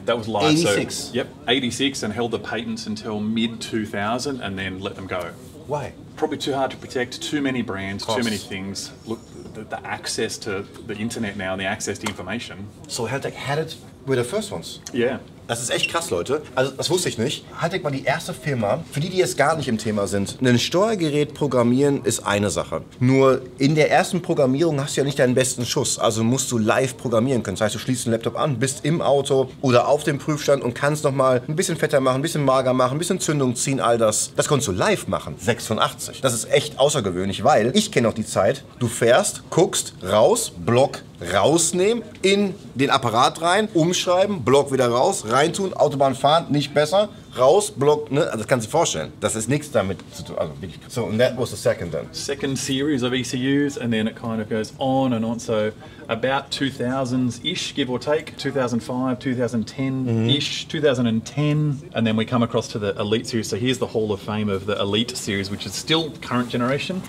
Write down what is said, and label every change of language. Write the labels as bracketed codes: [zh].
[en] That was live. 86. So, yep, 86, and held the patents until mid-2000 and then let them go. Why? Probably too hard to protect, too many brands, Costs. too many things. Look, the access to the internet now and the access to information. So Haltech had it with the first ones. Yeah. [de] Das ist echt krass, Leute. Also das wusste ich nicht. Haltech war die erste Firma, für die jetzt gar nicht im Thema sind. Ein Steuergerät programmieren ist eine Sache. Nur in der ersten Programmierung hast du ja nicht deinen besten Schuss. Also musst du live programmieren können. Das heißt, du schließt den Laptop an, bist im Auto oder auf dem Prüfstand und kannst nochmal ein bisschen fetter machen, ein bisschen mager machen, ein bisschen Zündung ziehen, all das. Das konntest du live machen. 86. Das ist echt außergewöhnlich, weil ich kenne noch die Zeit, du fährst, guckst, raus, Block rausnehmen, in den Apparat rein, umschreiben, Block wieder raus, reintun, Autobahn fahren, nicht besser, raus, Block, ne? Also das kannst du dir vorstellen. Das ist nichts damit zu tun. Also wirklich. [en] So, and that was the second then. Second series of ECUs, and then it kind of goes on and on. So about 2000s-ish, give or take, 2005, 2010-ish, 2010, and then we come across to the Elite series. So here's the Hall of Fame of the Elite series, which is still current generation.